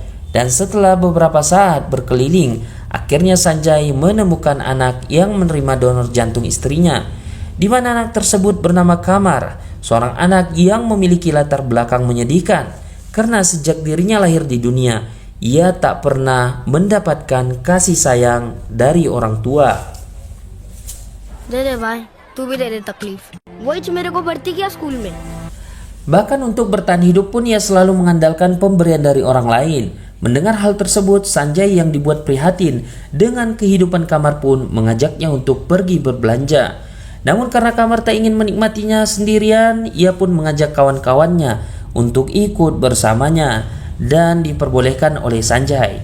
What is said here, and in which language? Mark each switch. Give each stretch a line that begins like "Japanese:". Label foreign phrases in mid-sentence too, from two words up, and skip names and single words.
Indonesian: Dan setelah beberapa saat berkeliling, akhirnya Sanjay menemukan anak yang menerima donor jantung istrinya, di mana anak tersebut bernama Kamar, seorang anak yang memiliki latar belakang menyedihkan karena sejak dirinya lahir di dunia, ia tak pernah mendapatkan kasih sayang dari orang tua.
Hindi: दे दे भाई, तू भी दे दे तकलीफ। वही मेरे को भर्ती किया स्कूल में।
Indonesian: Bahkan untuk bertahan hidup pun ia selalu mengandalkan pemberian dari orang lain. Mendengar hal tersebut, Sanjay yang dibuat prihatin dengan kehidupan Kamar pun mengajaknya untuk pergi berbelanja. Namun karena Kamar tak ingin menikmatinya sendirian, ia pun mengajak kawan-kawannya untuk ikut bersamanya dan diperbolehkan oleh Sanjay.